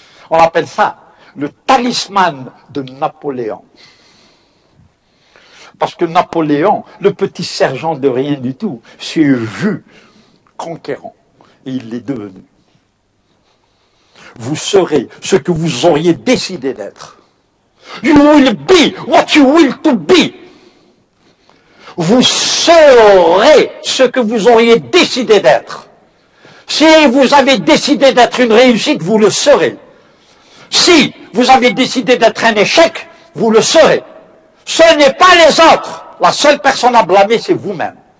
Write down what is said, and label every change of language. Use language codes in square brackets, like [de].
[fr] On appelle ça le talisman de Napoléon. Parce que Napoléon, le petit sergent de rien du tout, s'est vu conquérant. Et il l'est devenu. Vous serez ce que vous auriez décidé d'être. [en] You will be what you will to be. [fr] Vous serez ce que vous auriez décidé d'être. Si vous avez décidé d'être une réussite, vous le serez. Si vous avez décidé d'être un échec, vous le serez. Ce n'est pas les autres. La seule personne à blâmer, c'est vous-même.